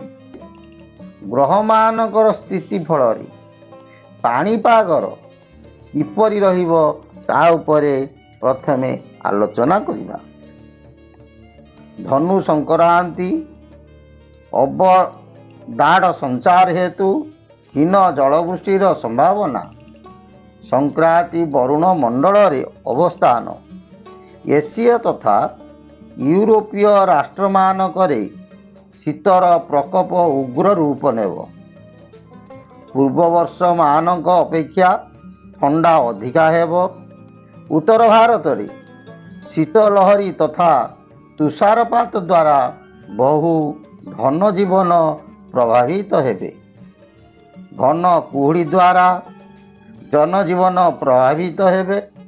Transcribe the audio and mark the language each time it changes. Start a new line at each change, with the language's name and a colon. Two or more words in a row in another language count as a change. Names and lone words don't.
Odia: ଗ୍ରହ ମାନଙ୍କର ସ୍ଥିତି ଫଳ ପାଣିପାଗର କିପରି ରହିବ ତା ଉପରେ ପ୍ରଥମେ ଆଲୋଚନା କରିବା। ଧନୁ ସଂକ୍ରାନ୍ତି ଅବଦାଢ଼ ସଞ୍ଚାର ହେତୁ ହୀନ ଜଳବୃଷ୍ଟିର ସମ୍ଭାବନା, ସଂକ୍ରାନ୍ତି ବରୁଣ ମଣ୍ଡଳ ରେ ଅବସ୍ଥାନ, ଏସୀୟ ତଥା ୟୁରୋପୀୟ ରାଷ୍ଟ୍ର ମାନଙ୍କରେ ଶୀତର ପ୍ରକୋପ ଉଗ୍ର ରୂପ ନେବ। ପୂର୍ବ ବର୍ଷ ମାନଙ୍କ ଅପେକ୍ଷା ଥଣ୍ଡା ଅଧିକା ହେବ। ଉତ୍ତର ଭାରତ ରେ ଶୀତଲହରୀ ତଥା ତୁଷାରପାତ ଦ୍ୱାରା ବହୁ ଧନ ଜୀବନ ପ୍ରଭାବିତ ହେବେ। ଘନ କୁହୁଡ଼ି ଦ୍ୱାରା ଜନଜୀବନ ପ୍ରଭାବିତ ହେବେ।